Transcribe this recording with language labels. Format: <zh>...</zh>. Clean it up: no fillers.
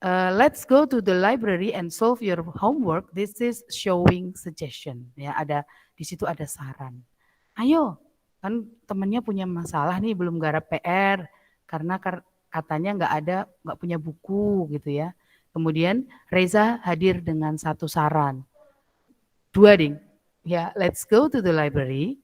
<en>Let's go to the library and solve your homework. This is showing suggestion.</en> <id>Ya, di situ ada saran. Ayo, kan temennya punya masalah nih, belum garap PR karena katanya nggak punya buku gitu ya. Kemudian Reza hadir dengan satu saran. 2 ding.</id> <en>Ya, let's go to the library.</en>